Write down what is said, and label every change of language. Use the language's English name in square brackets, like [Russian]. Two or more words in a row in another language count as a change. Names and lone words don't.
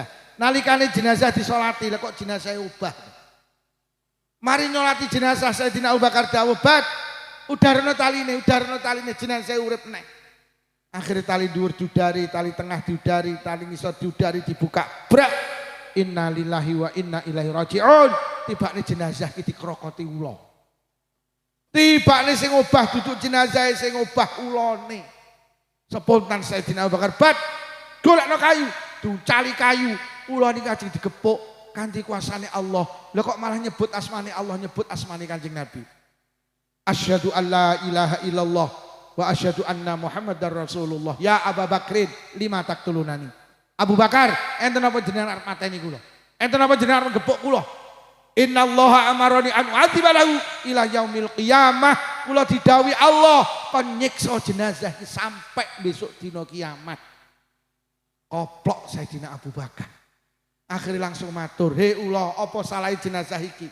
[Javanese] Nalikane jenazah disolati lha kok jenazah ubah. Mari nyolati jenazah Sayyidina Abu Bakar dawuh, "Bad, udarno taline jenazah urip neh." Akhirnya tali dhuwur diudari, tali tengah diudari, tali ngisor diudari dibuka. Brak. [Arabic] إنا لله وإنا إليه راجعون. [Javanese] Tibane jenazah iki dikrokoti ula. Tibane sing obah duduk jenazah sing obah ulane. Spontan Sayyidina Abu Bakar, "Bad, golekno kayu." Ducali kayu, ula niki ajeng digepuk kanthi kuasane Allah. Lah kok malah nyebut asmane Allah, nyebut asmane Kanjeng Nabi. [Arabic] أشهد أن لا إله إلا الله وأشهد أن محمدا رسول الله. يا أبا بكر لم تقتلونني. [Javanese] Abu Bakar, enten apa jenengan arep mateni kula? Enten apa jenengan arep gepuk kula? [Arabic] إن الله أمرني أن أعذب له إلى يوم القيامة. [Javanese] Kula didhawuhi Allah kon nyiksa jenazah iki sampai besok dina kiamat. Koplok Sayyidina Abu Bakar. Akhirnya langsung matur, "He ula, apa salah jenazah iki?